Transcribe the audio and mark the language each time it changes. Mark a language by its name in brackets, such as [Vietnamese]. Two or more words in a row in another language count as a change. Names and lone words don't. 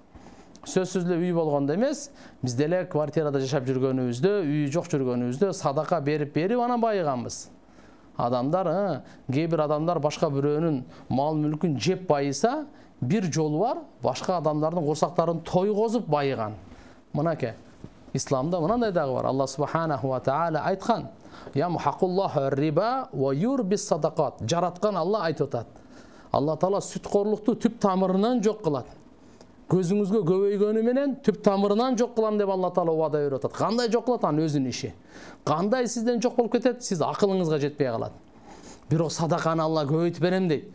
[Kyrgyz] Сөзсүз эле үй болгондо эмес, биз деле квартирада жашап жүргөнүбүздө, үй жок жүргөнүбүздө садака берип анан байыганбыз. Адамдар, кээ бир адамдар башка бирөөнүн мал мүлкүн жеп байыса, бир жолу бар, башка адамдардын курсактарын тойгозуп байыган. Мынаке, исламда мынандай дагы бар. [Arabic] الله سبحانه وتعالى айткан: "يمحق الله الربا ويربي الصدقات." [Kyrgyz] Жараткан Алла айтып атат. Алла Таала сүткорлукту түп тамырынан жок кылат. Көзүңүзгө көбөйгөнү менен түп тамырынан жок кылам деп Алла Таала вада берип атат. Кандай жок кылат? Анын өзүнүн иши. Кандай сизден жок болуп кетет? Сиз акылыңызга жетпей калат. Бирок садаканы Алла көбөйтүп берем дейт.